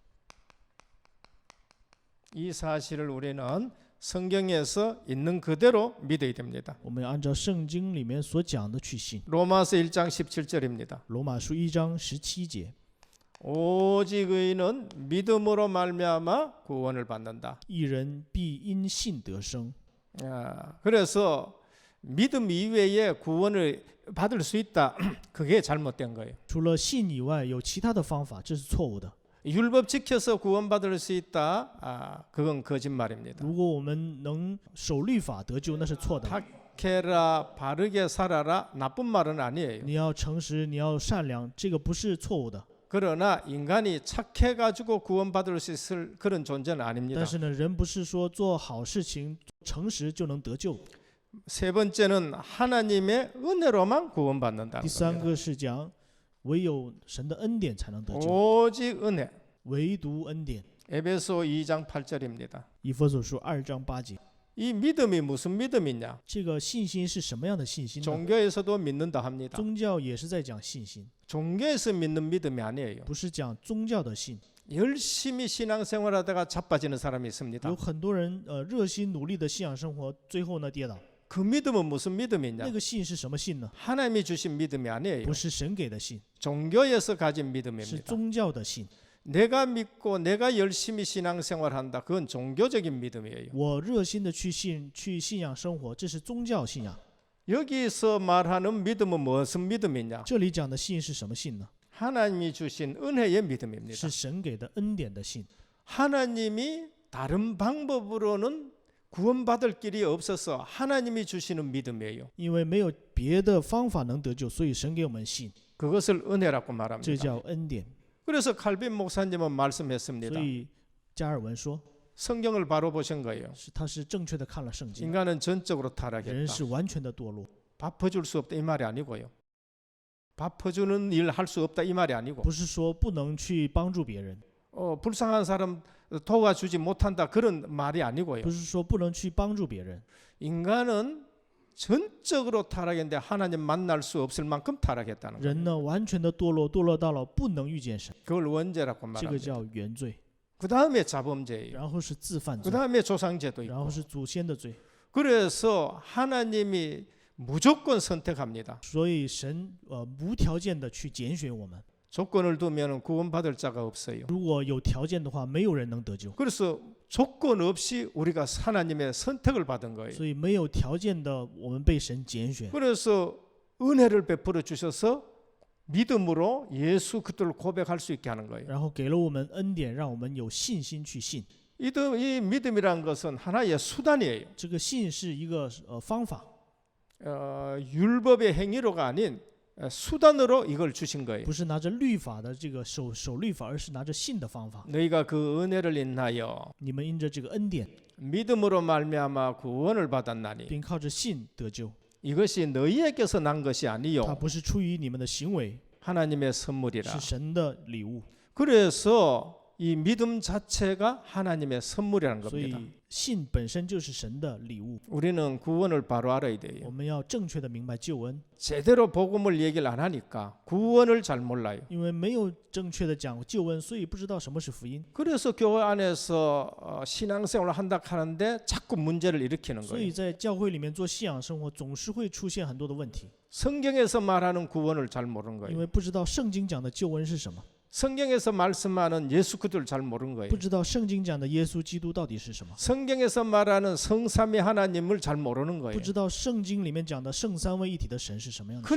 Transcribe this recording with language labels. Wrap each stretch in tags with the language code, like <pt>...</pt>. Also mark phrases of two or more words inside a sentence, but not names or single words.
<ko>이 사실을 우리는 성경에서 있는 그대로 믿어야 됩니다.</ko> <zh>我们要按照圣经里面所讲的去信。</zh> <ko>로마서 1장 17절입니다.</ko> <zh>罗马书1章17节，</zh> <ko>오직 의인은 믿음으로 말미암아 구원을 받는다.</ko> <zh>义人必因信得生。</zh> <ko>그래서 믿음 이외에 구원을 받을 수 있다. 그게 잘못된 거예요.</ko> <zh>除了信以外，有其他的方法，这是错误的。</zh> <ko>율법 지켜서 구원받을 수 있다. 그건 거짓말입니다.</ko> <zh>如果我们能守律法得救，那是错的。</zh> <ko>착해라, 바르게 살아라, 나쁜 말은 아니에요.</ko> <zh>你要诚实，你要善良，这个不是错误的。</zh> <ko>그러나 인간이 착해가지고 구원받을 수 있을 그런 존재는 아닙니다.</ko> <zh>但是呢，人不是说做好事情、诚实就能得救。</zh> <ko>세 번째는 하나님의 은혜로만 구원받는다는</ko> <zh>第三</zh> <ko>겁니다.</ko> <zh>个是讲，唯有神的恩典才能得救，</zh> <ko>오직 은혜.</ko> <zh>唯独恩典。</zh> <ko>에베소 2장 8절입니다.</ko> <zh>以弗所书2章8节，</zh> <ko>이 믿음이 무슨 믿음이냐?</ko> <zh>这个信心是什么样的信心呢？</zh> <ko>종교에서도 믿는다 합니다.</ko> <zh>宗教也是在讲信心，</zh> <ko>종교에서 믿는 믿음이 아니에요.</ko> <zh>不是讲宗教的信。</zh> <ko>열심히 신앙생활하다가 자빠지는 사람이 있습니다.</ko> <zh>有很多人热心努力的信仰生活，最后呢跌倒。</zh> <ko>그 믿음은 무슨</ko> <zh>那</zh> <ko>믿음이냐?</ko> <zh>个信是什么信呢？</zh> <ko>하나님이 주신 믿음이 아니에요.</ko> <zh>不是神给的信，</zh> <ko>종교에서 가진</ko> <zh>是</zh> <ko>믿음입니다.</ko> <zh>宗教的信。</zh> <ko>내가 믿고 내가 열심히 신앙생활한다. 그건 종교적인 믿음이에요.</ko> <zh>我热心的去信仰生活，这是宗教信仰。</zh> <ko>여기서 말하는 믿음은 무슨 믿음이냐?</ko> <zh>这里讲的信是什么信呢？</zh> <ko>하나님이 주신 은혜의 믿음입니다.</ko> <zh>是神给的恩典的信。</zh> <ko>하나님이 다른 방법으로는 구원받을 길이 없어서 하나님이 주시는 믿음이에요.</ko> <zh>因为没有别的方法能得救，所以神给我们信，</zh> <ko>그것을 은혜라고</ko> <zh>这</zh> <ko>말합니다.</ko> <zh>叫恩典。</zh> <ko>그래서 칼빈 목사님은 말씀했습니다.</ko> <zh>所以加尔文说，</zh> <ko>성경을 바로 보신 거예요.</ko> <zh>他是正确的看了圣经，</zh> <ko>인간은 전적으로</ko> <zh>人</zh> <ko>타락했다.</ko> <zh>是完全的堕落，</zh> <ko>밥 퍼줄 수 없다 이 말이 아니고요. 밥 퍼주는 일 할 수 없다 이 말이 아니고</ko> <zh>不是说不能去帮助别人，</zh> <ko>불쌍한 사람 도와주지 못한다 그런 말이 아니고요.</ko> <zh>不是说不能去帮助别人。</zh> <ko>인간은 전적으로 타락했는데 하나님 만날 수 없을 만큼 타락했다는 거예요.</ko> <zh>人呢，完全的堕落，堕落到了不能遇见神，</zh> <ko>그걸 원죄라고</ko> <zh>这个</zh> <ko>말합니다.</ko> <zh>叫原罪。</zh> <ko>그 다음에 자범죄예요.</ko> <zh>然后是自犯</zh> <ko>그</ko> <zh>罪，</zh> <ko>다음에 조상죄도</ko> <zh>然</zh> <ko>있고.</ko> <zh>后是祖先的罪。</zh> <ko>그래서 하나님이 무조건 선택합니다.</ko> <zh>所以神无条件的去拣选我们，</zh> <ko>조건을 두면 구원받을 자가 없어요.</ko> <zh>如果有条件的话，没有人能得救。</zh> <ko>그래서 조건 없이 우리가 하나님의 선택을 받은 거예요.</ko> <zh>所以没有条件的，我们被神拣选，</zh> <ko>그래서 은혜를 베풀어 주셔서 믿음으로 예수 그리스도를 고백할 수 있게 하는 거예요.</ko> <zh>然后给了我们恩典，让我们有信心去信。</zh> <ko>이 믿음이란 것은 하나의 수단이에요.</ko> <zh>这个信是一个方法，</zh> <ko>율법의 행위로가 아닌 수단으로 이걸 주신 거예요.</ko> <zh>不是拿着律法的这个守律法，而是拿着信的方法。</zh> <ko>너희가 그 은혜를 인하여</ko> <zh>你们因着这个恩典，</zh> <ko>믿음으로 말미암아 구원을 받았나니</ko> <zh>并靠着信得救，</zh> <ko>이것이 너희에게서 난 것이</ko> <zh>它</zh> <ko>아니요</ko> <zh>不是出于你们的行为，</zh> <ko>하나님의 선물이라.</ko> <zh>是神的礼物。</zh> <ko>그래서 이 믿음 자체가 하나님의 선물이라는</ko> <zh>所以</zh> <ko>겁니다.</ko> <zh>信本身就是神的礼物。</zh> <ko>우리는 구원을 바로 알아야</ko> <zh>我</zh> <ko>돼요.</ko> <zh>们要正确的明白救恩，</zh> <ko>제대로 복음을 얘기를 안 하니까 구원을 잘 몰라요.</ko> <zh>因为没有正确的讲救恩，所以不知道什么是福音。</zh> <ko>그래서 교회 안에서 신앙생활을 한다 하는데 자꾸 문제를 일으키는</ko> <zh>所以</zh> <ko>거예요.</ko> <zh>在教会里面做信仰生活，总是会出现很多的问题，</zh> <ko>성경에서 말하는 구원을 잘 모르는</ko> <zh>因</zh> <ko>거예요.</ko> <zh>为不知道圣经讲的救恩是什么。</zh> <ko>성경에서 말씀하는 예수 그리스도를 잘 모르는 거예요.</ko> <zh>不知道圣经讲的耶稣基督到底是什么，</zh> <ko>성경에서 말하는 성삼위 하나님을 잘 모르는</ko> <zh>不</zh> <ko>거예요.</ko> <zh>知道圣经里面讲的圣三位一体的神是什么样的神，</zh>